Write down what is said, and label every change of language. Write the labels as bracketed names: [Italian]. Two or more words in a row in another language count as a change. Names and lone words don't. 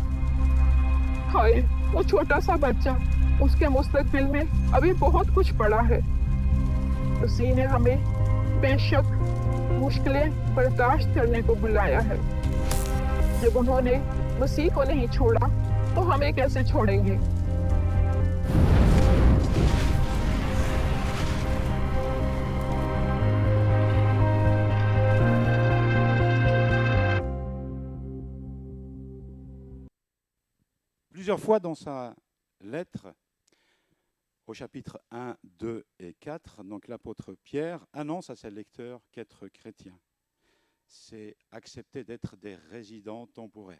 [Hindi] हाय, वो छोटा सा बच्चा, उसके मुस्तकबिल में अभी बहुत कुछ पड़ा है। उसी ने हमें बेशक मुश्किलें बर्दाश्त करने को बुलाया है। जब उन्होंने मसीह को नहीं छोड़ा तो हमें कैसे छोड़ेंगे? [French] Plusieurs fois dans sa lettre, au chapitre 1, 2 et 4, donc l'apôtre Pierre annonce à ses lecteurs qu'être chrétien, c'est accepter d'être des résidents temporaires.